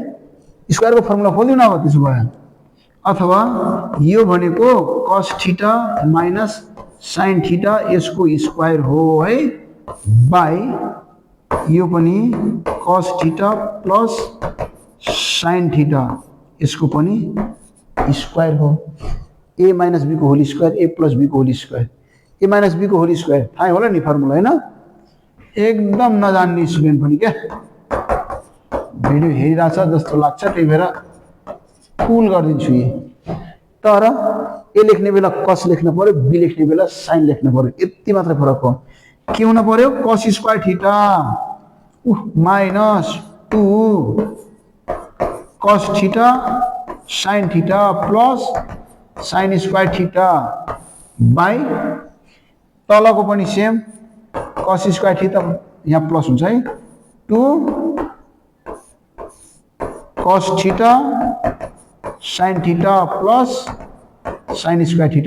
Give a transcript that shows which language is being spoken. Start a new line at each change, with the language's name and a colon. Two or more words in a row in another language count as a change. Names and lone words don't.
Nepali: स्क्वायरको फर्मुला खोल्दिउँ न अब त्यसो भए। अथवा यो भनेको
English: cos theta minus sin theta
Nepali: यसको स्क्वायर हो है, बाई यो पनि
English: cos theta plus sin theta
Nepali: यसको पनि स्क्वायर हो।
English: a minus b
Nepali: को
English: whole square, a plus b
Nepali: को
English: whole square, a minus b
Nepali: को
English: whole square
Nepali: थाहा होला नि फर्मुला हैन। एकदम नजान्ने स्टुडेन्ट पनि क्या भिडियो हेरिरहेछ जस्तो लाग्छ, त्यही भएर फुल गरिदिन्छु यी। तर a लेख्ने बेला cos लेख्नु पर्यो, b लेख्ने बेला sin लेख्नु पर्यो, यति मात्र फरक हो। के हुन पर्यो?
English: cos square theta minus 2 cos theta sin theta plus sin square theta
Nepali: बाई तलको पनि
English: same cos square theta
Nepali: यहाँ प्लस हुन्छ है,
English: 2 cos theta sin theta plus sin square theta.